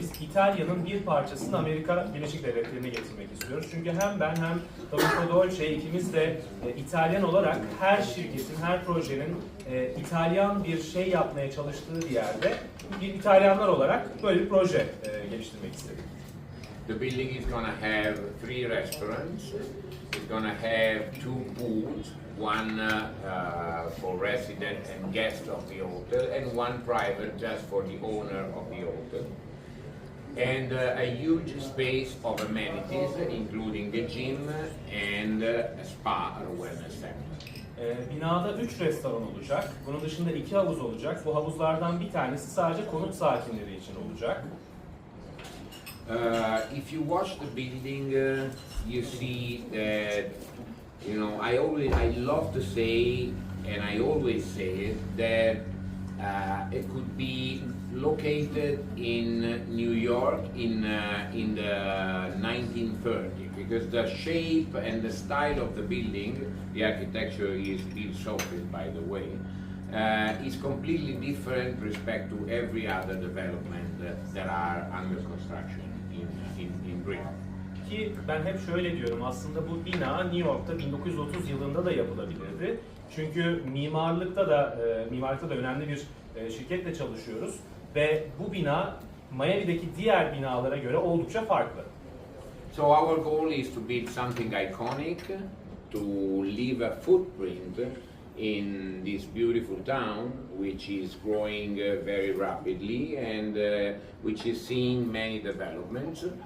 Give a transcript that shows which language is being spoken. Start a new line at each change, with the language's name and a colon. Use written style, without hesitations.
Turkish: Biz İtalya'nın bir parçasını Amerika Birleşik Devletleri'ne getirmek istiyoruz. Çünkü hem ben hem Domenico Dolce ikimiz de İtalyan olarak her şirketin, her projenin İtalyan bir şey yapmaya çalıştığı bir yerde bir İtalyanlar olarak böyle bir proje geliştirmek istedik.
English: The building is going to have 3 restaurants. It's going to have 2 pools, one for residents and guests of the hotel, and one private just for the owner of the hotel. And a huge space of amenities, including the gym and a spa or wellness center.
Turkish: Binada 3 restoran olacak. Bunun dışında 2 havuz olacak. Bu havuzlardan bir tanesi sadece konut sakinleri için olacak.
English: If you watch the building, you see that I love to say, and I always say it, that it could be located in New York in the 1930s, because the shape and the style of the building, the architecture is still Soviet, by the way, is completely different respect to every other development that are under construction in Brickell.
Turkish: Ki ben hep şöyle diyorum, aslında bu bina New York'ta 1930 yılında da yapılabilirdi. Çünkü mimarlıkta da önemli bir şirketle çalışıyoruz ve bu bina Miami'deki diğer binalara göre oldukça farklı.
English: So our goal is to build something iconic, to leave a footprint in this beautiful town, which is growing very rapidly and which is seeing many developments.